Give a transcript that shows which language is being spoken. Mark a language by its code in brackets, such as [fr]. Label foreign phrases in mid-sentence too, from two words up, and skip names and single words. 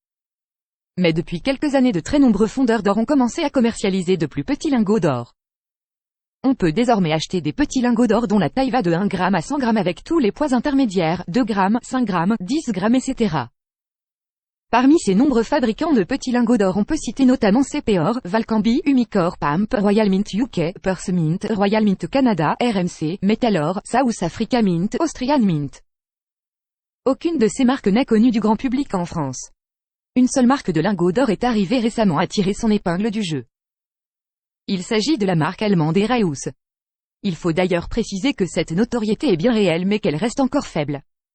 [fr] Mais depuis quelques années, de très nombreux fondeurs d'or ont commencé à commercialiser de plus petits lingots d'or. On peut désormais acheter des petits lingots d'or dont la taille va de 1 g à 100 g avec tous les poids intermédiaires, 2 g, 5 g, 10 g, etc. Parmi ces nombreux fabricants de petits lingots d'or, on peut citer notamment CP-Or, Valcambi, Umicore, PAMP, Royal Mint UK, Purse Mint, Royal Mint Canada, RMC, Metalor, South Africa Mint, Austrian Mint. Aucune de ces marques n'est connue du grand public en France. Une seule marque de lingots d'or est arrivée récemment à tirer son épingle du jeu. Il s'agit de la marque allemande Eraeus. Il faut d'ailleurs préciser que cette notoriété est bien réelle mais qu'elle reste encore faible.